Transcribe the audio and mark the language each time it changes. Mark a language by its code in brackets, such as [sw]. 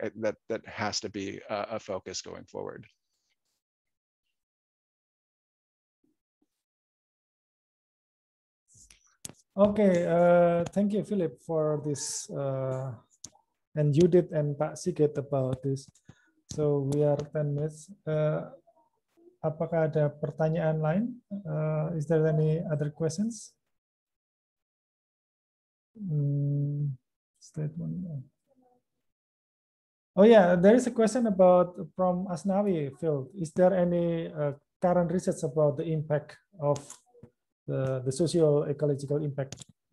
[en] That has to be a focus going forward. Okay, thank you, Philip, for this, and Judith and Pak Sigit about this. So we are 10 minutes. [id] Apakah ada pertanyaan lain? [en] Is there any other questions? Statement. Oh yeah, there is a question from Asnawi, Phil. Is there any current research about the impact of the socio-ecological impact?